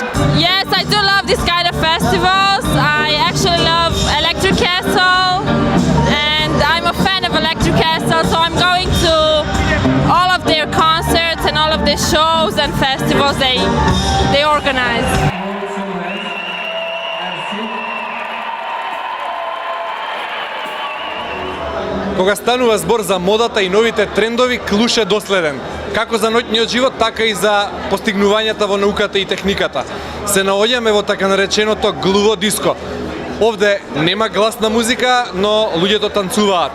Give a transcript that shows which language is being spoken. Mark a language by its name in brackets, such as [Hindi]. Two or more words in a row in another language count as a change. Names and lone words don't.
[English] Yes, I do love this kind of festivals. I actually love Electric Castle, and I'm a fan of Electric Castle, so I'm going to all of their concerts and all of the shows and festivals they organize. [Macedonian] Кога станува збор за модата и новите трендови, Клуш е доследен. Како за ноќниот живот, така и за постигнувањата во науката и техниката. Се наоѓаме во така нареченото глуво диско. Овде нема гласна музика, но луѓето танцуваат.